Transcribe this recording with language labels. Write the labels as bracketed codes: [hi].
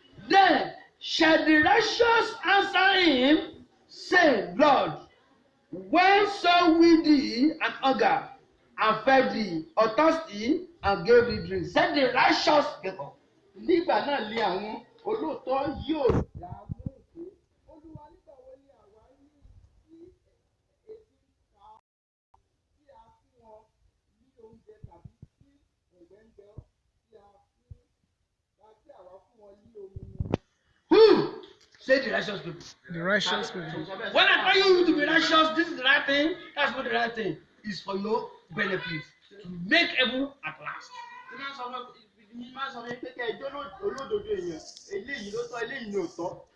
[en] Then shall the righteous answer him, say, Lord, when saw we thee an hunger, and fed thee, or thirsty, and gave thee drink? Said the righteous people. [yo] Nígbà náà lé àwọn olóòótọ́ yóò dá lóhùn pé Olúwa nígbà wo ni àwa rí sí ètí ká tí a fún ọ ní oúnjẹ tàbí tí ẹ̀gbẹ́ ń bẹ ọ́ tí àwa fún ọ ní omi mu. [en] Who? Say the righteous people. The righteous people. When I tell you to be righteous, this is the right thing, that's not the right thing. It's for your benefit. To make heaven at last. [yo] Mi máa sọ pé kẹ́ ẹjọ́ olódodo èèyàn eléyìí ló tọ́ eléyìí ni ò tọ́.